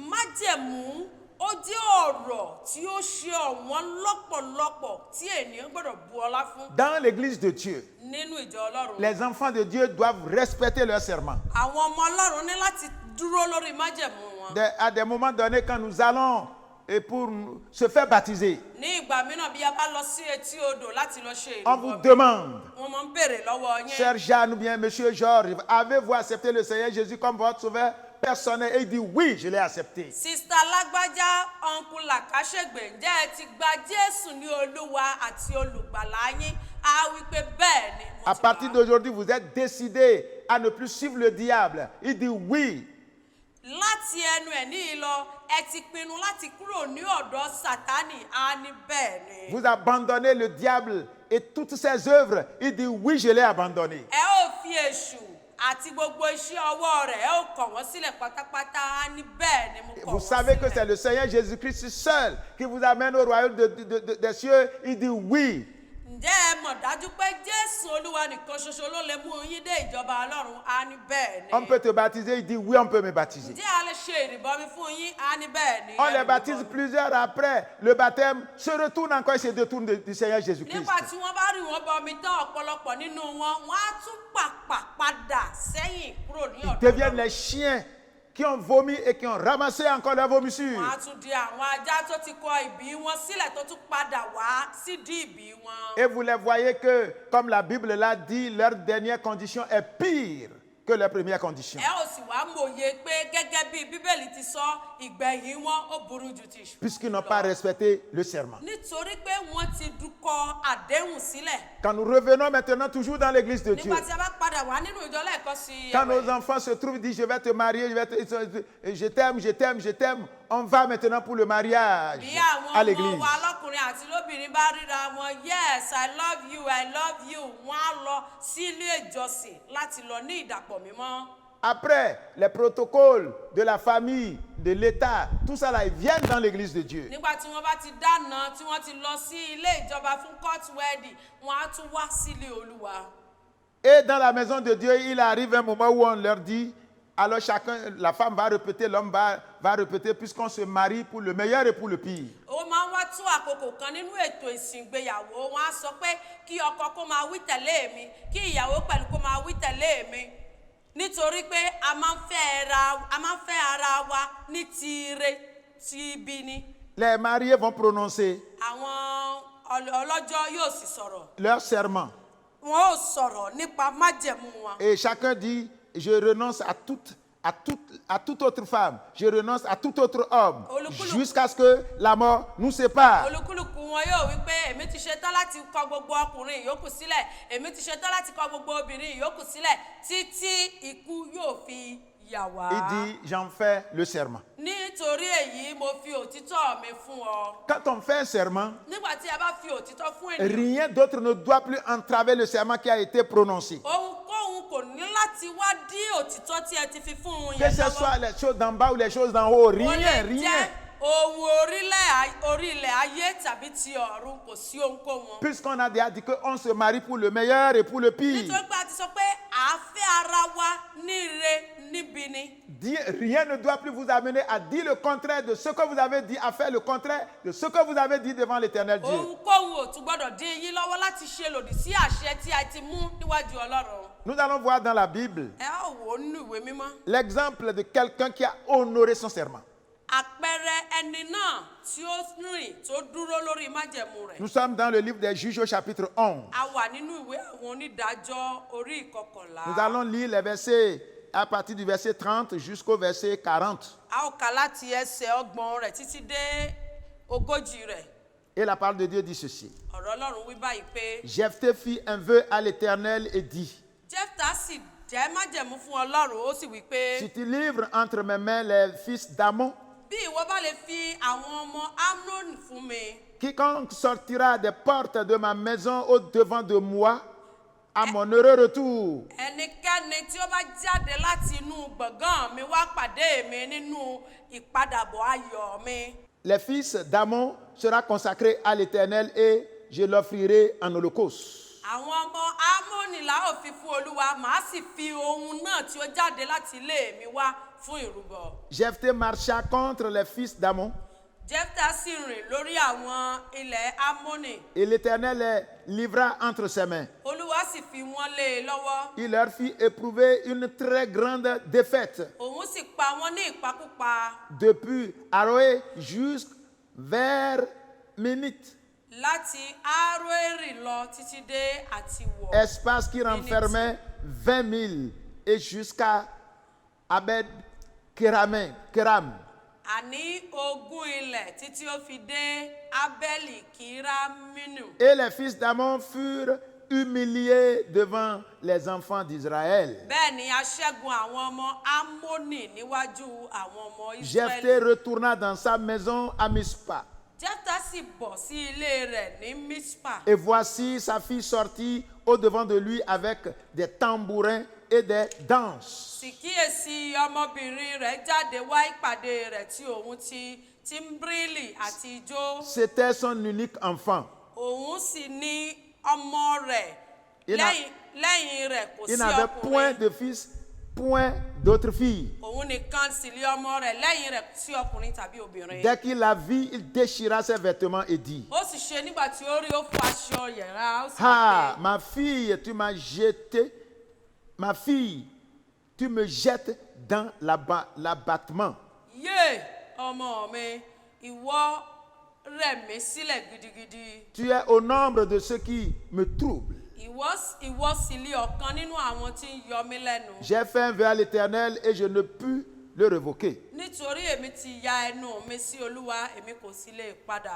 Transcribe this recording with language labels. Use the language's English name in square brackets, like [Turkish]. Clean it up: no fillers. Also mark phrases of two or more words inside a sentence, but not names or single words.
[French] Dans l'église de Dieu, les enfants de Dieu doivent respecter leur serment. À des moments donnés, quand nous allons et pour se faire baptiser, on vous demande [Yoruba] béèrè lọ́wọ́ yín. [French] Sœur Jeanne ou bien Monsieur Georges, avez-vous accepté le Seigneur Jésus comme votre sauveur personnel? Et il dit oui, je l'ai accepté. [Yoruba] Sista Lágbájá Uncle Làkàṣègbè, ǹjẹ́ ẹ ti gba Jésù ní Olúwa àti Olùgbàlà yín? A wí pé bẹ́ẹ̀ ni. [French] À partir d'aujourd'hui, vous êtes décidé à ne plus suivre le diable. Il dit oui. [Yoruba] Láti ẹnu ẹ̀ ní ìlọ, ẹ ti pinnu láti kúrò ní ọ̀dọ̀ Sátánì. A ní bẹ́ẹ̀ ni. [French] Vous abandonnez le diable et toutes ses œuvres. Il dit oui, je l'ai abandonné. [Yoruba] Ẹ ó fi èṣù àti gbogbo iṣẹ́ ọwọ́ rẹ̀ ẹ ó kọ̀ wọ́n sílẹ̀ pátápátá. A ní bẹ́ẹ̀ ni mo kọ̀ wọ́n sílẹ̀. [French] Vous savez que c'est le Seigneur Jésus-Christ seul qui vous amène au royaume des cieux. Il dit oui. [Yoruba] Ǹjẹ́ ẹ mọ̀ dájú pé Jésù Olúwa nìkan ṣoṣo ló lè mú yín dé ìjọba Ọlọ́run? A ní bẹ́ẹ̀ ni. [French] On peut te baptiser. Il dit oui, on peut me baptiser. [Yoruba] Ǹjẹ́ a lè ṣe ìrìbọmi fún yín? A ní bẹ́ẹ̀ ni. [French] On les baptise plusieurs après le baptême, se retournent encore et se détournent du Seigneur Jésus-Christ. [Yoruba] Nígbà tí wọ́n bá rí wọn bọmi tán ọ̀pọ̀lọpọ̀ nínú wọn, wọ́n á tún pàpà padà sẹ́yìn kúrò ní ọ̀dọ̀ [French] Deviennent les chiens qui ont vomi et qui ont ramassé encore leur vomissure. [Yoruba] Wọ́n á tún di àwọn ajá tó ti kọ ìbí wọn sílẹ̀ tó tún padà wá sídìí ìbí wọn. [French] Et vous les voyez que, comme la Bible l'a dit, leur dernière condition est pire que leur première condition. [Yoruba] Ẹ ò sì wá mòye pé gẹ́gẹ́ bí Bíbélì ti sọ, ìgbẹ̀yìn wọn ó burú ju ti ìṣúná. [French] Puisqu'ils n'ont pas respecté le serment. [Yoruba] Nítorí pé wọ́n ti dúkọ àdéhùn sílẹ̀. [French] Quand nous revenons maintenant toujours dans l'église de Dieu, [Yoruba] Nígbà tí a bá padà wá nínú ìjọ lẹ́ẹ̀kan sí [French] quand nos enfants se trouvent, disent je vais te marier, je t'aime, je t'aime, je t'aime, on va maintenant pour le mariage [Yoruba] bí à àwọn [French] l'église. [Yoruba] ọmọ wa lọ́kùnrin àti lóbìnrin bá ríra wọn, [English] yes, I love you, [Yoruba] wọ́n á lọ sí ilé ìjọsìn láti lọ ní ìdàpọ̀ mímọ́. [French] Après, les protocoles de la famille, de l'État, tout ça là, ils viennent dans l'église de Dieu. [Yoruba] Nígbà tí wọ́n bá ti dáná tí wọ́n ti lọ sí ilé ìjọba fún [English] court wedding, [Yoruba] wọ́n á tún wá sílé Olúwa. [French] Et dans la maison de Dieu, il arrive un moment où on leur dit, alors chacun, la femme va répéter, l'homme va répéter, puisqu'on se marie pour le meilleur et pour le pire. [Yoruba] Ó máa ń wá tún àkókò kan nínú ètò ìsìn ìgbéyàwó, wọ́n á sọ pé kí ọkọ kó máa wí tẹ̀lé mi, kí ìyàwó pẹ̀lú kó máa wí tẹ̀lé mi. Nítorí pé a máa ń fẹ́ ara wa ní ti ire ti ibi ni. [French] Les mariés vont prononcer [Yoruba] Àwọn ọlọ́jọ́ yóò sì sọ̀rọ̀. [French] leur serment. [Yoruba] Wọ́n ó sọ̀rọ̀ nípa májẹ̀mú wọn. [French] Et chacun dit, je renonce à toute autre femme, je renonce à tout autre homme, jusqu'à ce que la mort nous sépare. [Yoruba] Olúkúlùkù wọn yóò wí pé èmi ti ṣetán láti kọ gbogbo ọkùnrin ìyókù sílẹ̀, èmi ti ṣetán láti kọ gbogbo obìnrin ìyókù sílẹ̀ títí ikú yóò fi yà wá. [French] Il dit, j'en fais le serment. [Yoruba] Nítorí èyí mo fi òtítọ́ mi fún ọ. [French] Quand on fait un serment, [Yoruba] Nígbà tí a bá fi òtítọ́ fún ènìyàn, [French] rien d'autre ne doit plus entraver le serment qui a été prononcé. [Yoruba] ohunkóhun kò ní láti wá dí òtítọ́ tí ẹ ti fi fún un [French] Que [Yoruba] yẹn [French] ce [Yoruba] lọ́wọ́. [French] soit les choses d'en bas ou les choses d'en haut, [Yoruba] Ó lè [French] rien, [Yoruba] jẹ́ [French] rien. [Yoruba] ohun orí ilẹ̀ ayé tàbí ti ọ̀run, kò sí ohunkóhun. [French] Puisqu'on a déjà dit qu'on se marie pour le meilleur et pour le pire. [Yoruba] Nítorí pé a ti sọ pé à á fẹ́ ara wa ní ire níbi ni. [French] Rien ne doit plus vous amener à dire le contraire de ce que vous avez dit, à faire le contraire de ce que vous avez dit devant l'Éternel Dieu. [Yoruba] Ohunkóhun ò tún gbọ́dọ̀ dín yín lọ́wọ́ láti ṣe lòdì sí àṣẹ tí a ti mú níwájú Ọlọ́run. [French] Nous allons voir dans la Bible [Yoruba] Ẹ á wò ó nínú ìwé mímọ́. [French] l'exemple de quelqu'un qui a honoré son serment. [Yoruba] Àpẹẹrẹ ẹni náà tí ó rìn tó dúró lórí májẹ̀mú rẹ̀. [French] Nous sommes dans le livre des Juges au chapitre 11. [Yoruba] A wà nínú ìwé àwọn onídàájọ́ orí ìkọkànlá. [French] Nous allons lire les versets à partir du verset 30 jusqu'au verset 40. [Yoruba] A ó kà láti ẹsẹ̀ ọgbọ̀n rẹ̀ títí dé ogójì rẹ̀. [French] Et la parole de Dieu dit ceci. [Yoruba] Ọ̀rọ̀ Ọlọ́run wí báyìí pé [French] Jephthé fit un vœu à l'Éternel et dit, [Yoruba] Jẹ́fítà sì jẹ́ májẹ̀mú fún Ọlọ́run, ó sì wí pé [French] si tu livres entre mes mains les fils d'Amon, [Yoruba] bí ìwọ bá lè fi àwọn ọmọ Amnoni fún mi, [French] quiconque sortira des portes de ma maison au-devant de moi, à mon heureux retour, [Yoruba] ẹnikẹ́ni tí ó bá jáde láti inú gbọ̀ngàn mi wá pàdé mi nínú ìpadàbọ̀ ayọ̀ mi. [French] les fils d'Amon sera consacrés à l'Éternel et je l'offrirai en holocauste. [Yoruba] Àwọn ọmọ Amóni la ó fi fún Olúwa, màá sì fi ohun náà tí ó jáde láti ilé mi wá fún ìrúbọ. [French] Jephthé marcha contre les fils d'Amon [Yoruba] Jẹ́fítà sì rìn lórí àwọn ilẹ̀ Amóni. [French] et l'Éternel les livra entre ses mains. [Yoruba] Olúwa sì fi wọ́n lé e lọ́wọ́. [French] Il leur fit éprouver une très grande défaite [Yoruba] Òun sì pa wọ́n ní ìpakúpa [French] depuis Aroé jusqu'à vers Ménite. [Yoruba] láti Aroeri lọ títí dé Àtiwọ̀. [French] Espace qui renfermait 20 000 et jusqu'à Abed Keram. [Yoruba] Àní ogún ilẹ̀ títí ó fi dé Abeli Kiraminu. [French] Et les fils d'Amon furent humiliés devant les enfants d'Israël. [Yoruba] Bẹ́ẹ̀ ni a ṣẹ́gun àwọn ọmọ Ammoni níwájú àwọn ọmọ Jephthé Israẹli. [French] retourna dans sa maison à Mispa. [Yoruba] Jẹ́fítà sì bọ̀ sí ilé rẹ̀ ní Mispa. [French] Et voici sa fille sortie au-devant de lui avec des tambourins et des danses. [Yoruba] Sì kíyèsí ọmọbìnrin rẹ̀ jáde wá ìpàdé rẹ̀ tí òun ti tíḿbírìlì àti ijó. [French] C'était son unique enfant. [Yoruba] Òun sì ní ọmọ rẹ̀. [French] Il n'a- [Yoruba] Lẹ́yìn rẹ̀ kò sí [French] Il n'avait point [Yoruba] ọkùnrin. [French] de fils, point d'autres filles. [Yoruba] Òun nìkan sì lé ọmọ rẹ̀, lẹ́yìn rẹ̀ kò sí ọkùnrin tàbí obìnrin. [French] Dès qu'il la vit, il déchira ses vêtements et dit, [Yoruba] Ó sì ṣe nígbà tí ó rí ó fọ aṣọ yẹ̀rá. Ó sì ah, pé, [French] ma fille, tu m'as jeté, ma fille, tu me jettes dans l'abattement. [Yoruba] yé ọmọ mi, ìwọ rẹ̀ mí sílẹ̀ gidigidi. [French] Tu es au nombre de ceux qui me troublent. [Yoruba] Ìwọ sì lé ọ̀kan nínú àwọn tí ń yọ mí lẹ́nu. [French] J'ai fait un vœu à l'Éternel et je ne pus le révoquer. [Yoruba] Nítorí èmi ti ya ẹnu mi sí Olúwa, èmi kò sì lè padà.